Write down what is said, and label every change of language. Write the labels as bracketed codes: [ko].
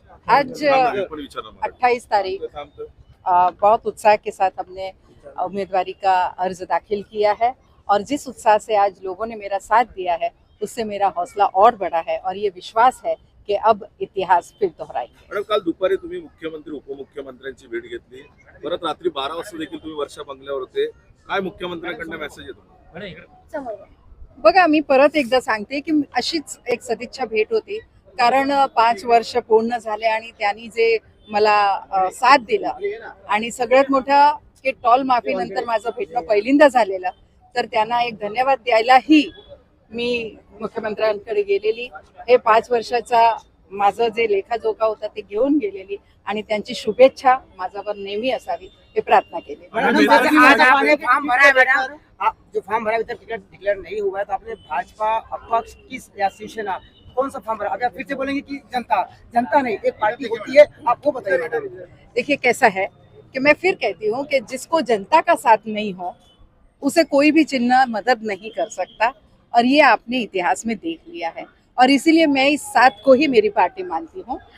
[hi] आज 28 तारीख बहुत उत्साह के साथ हमने उम्मीदवारी का अर्ज दाखिल किया है और जिस उत्साह से आज लोगों ने मेरा साथ दिया है उससे मेरा हौसला और बढ़ा है और ये विश्वास है की अब इतिहास फिर दोहराएंगे. [mr] मॅडम, काल दुपारी तुम्ही मुख्यमंत्री उपमुख्यमंत्र्यांची भेट घेतली, परत रात्री 12 वाजता देखील तुम्ही वर्षा बंगल्यावर होते. काय मुख्यमंत्र्यांकडनं मेसेज येतो? बघा, मी परत एकदा सांगते की अशीच एक सदिच्छा भेट होती, कारण 5 वर्ष पूर्ण झाले आणि त्यांनी जे मला साथ दिला आणि सगळ्यात मोठा की टॉल माफी नंतर माझं भेटणं पहिल्यांदा झालेलं, तर त्यांना एक धन्यवाद द्यायलाही मी मुख्यमंत्र्यांकडे गेलेली. हे 5 वर्षाचा माझं जे लेखाजोखा होता ते घेऊन गेलेली आणि त्यांची शुभेच्छा माझ्यावर नेहमी असावी हे प्रार्थना केली. [hi] आज आपने फॉर्म भरा है बेटा, आप जो फॉर्म भरा है टिकट डिक्लेयर नहीं हुआ है, तो आपने भाजपा अपक्ष किस या शिवसेना कौन सा फॉर्म भरा? अभी आप फिर से बोलेंगे कि जनता नहीं, एक पार्टी होती है, आप वो बताइए मैडम. देखिए कैसा है कि मैं फिर कहती हूँ कि जिसको जनता का साथ नहीं हो उसे कोई भी चिन्ह मदद नहीं कर सकता और ये आपने इतिहास में देख लिया है और इसीलिए मैं इस साथ को ही मेरी पार्टी मानती हूँ.